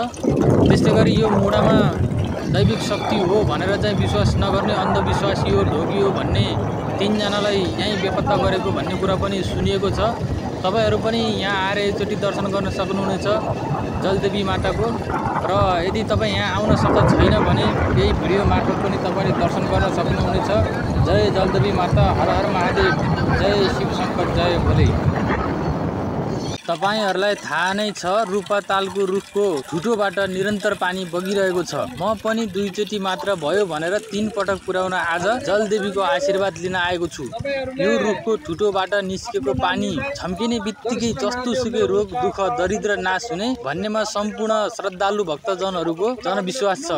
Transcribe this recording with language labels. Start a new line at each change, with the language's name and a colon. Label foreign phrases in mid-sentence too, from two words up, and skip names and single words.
Nepali: त्यसैगरी यो मुडामा दैविक शक्ति हो भनेर चाहिँ विश्वास नगर्ने अन्धविश्वासी हो ढोगी हो भन्ने 3 जनालाई यही बेपत्ता गरेको भन्ने कुरा पनि सुनिएको छ। तपाईहरु पनि यहाँ आएर एकचोटी दर्शन गर्न सक्नुहुनेछ जलदेवी माताको। र यदि तपाई यहाँ आउन सक्छ छैन भने यही भिडियो मार्फत पनि तपाईले दर्शन गर्न सक्नुहुनेछ। जय जलदेवी माता, हर हर महादेव, जय शिव शंकर, जय भोले। तपाईहरुलाई थाहा नै छ रुपातालको रुखको ठुटोबाट निरन्तर पानी बगिरहेको छ। म पनि दुईचोटी मात्र भयो भनेर 3 पटक पुर्याउन आज जलदेवीको आशीर्वाद लिन आएको छु। यो रुखको ठुटोबाट निस्केको पानी छम्किने बित्तिकै जस्तो सुकै रोग दुख दरिद्र नाश हुने भन्नेमा सम्पूर्ण श्रद्धालु भक्तजनहरूको जनविश्वास छ।